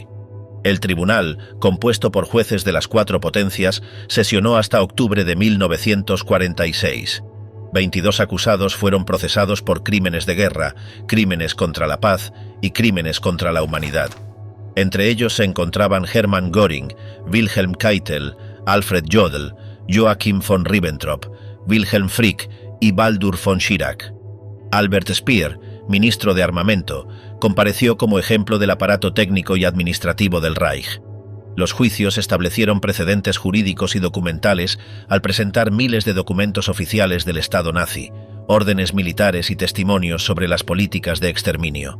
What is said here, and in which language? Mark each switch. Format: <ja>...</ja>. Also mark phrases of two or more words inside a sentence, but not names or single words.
<es>El tribunal, compuesto por jueces de las 4 potencias, sesionó hasta octubre de 1946. 22 acusados fueron procesados por crímenes de guerra, crímenes contra la paz y crímenes contra la humanidad. Entre ellos se encontraban Hermann Göring, Wilhelm Keitel, Alfred Jodl, Joachim von Ribbentrop, Wilhelm Frick y Baldur von Schirach. Albert Speer, ministro de Armamento, compareció como ejemplo del aparato técnico y administrativo del Reich. Los juicios establecieron precedentes jurídicos y documentales al presentar miles de documentos oficiales del Estado nazi, órdenes militares y testimonios sobre las políticas de exterminio.</es>